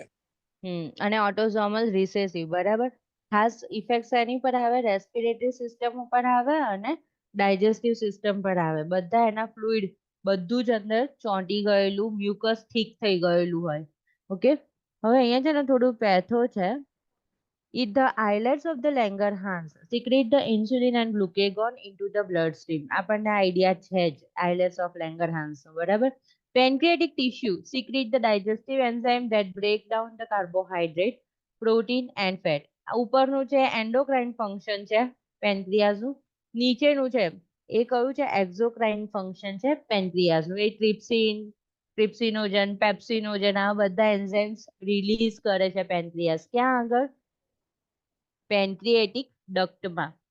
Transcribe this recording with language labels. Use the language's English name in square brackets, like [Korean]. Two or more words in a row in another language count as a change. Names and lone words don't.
[Gujarati] અને [English] autosomal recessive. [Gujarati] બરાબર? ખાસ ઇફેક્ટ એની પર આવે? [English] respiratory system [Gujarati] ઉપર આવે અને [English] digestive system [Gujarati] પર આવે. બધા એના ફ્લુઇડ બધું જ અંદર ચોંટી ગયેલું, [English] mucus thick [Gujarati] થઈ ગયેલું હોય. ઓકે? હવે અહીંયા છે ને થોડું પેથો છે. [English] If the islets of the Langerhans secrete the insulin and glucagon into the bloodstream. [Gujarati] આપણને આઈડિયા છે જ [English] islets of Langerhans. [Gujarati] બરાબર? [English] Pancreatic tissue secrete the digestive enzyme that break down the carbohydrate, protein and fat. [Gujarati] ઉપરનું છે [English] endocrine function [Gujarati] છે પેન્ક્રિયાસનું. નીચેનું છે એ કયું છે? [English] exocrine function [Gujarati] છે પેન્ક્રિયાસનું. એ ટ્રિપ્સિનોજન, પેપ્સિનોજન આ બધા [English] enzymes release [Gujarati] કરે છે પેન્ક્રિયાસ. ક્યાં આગળ? [English] pancreatic ductમાં.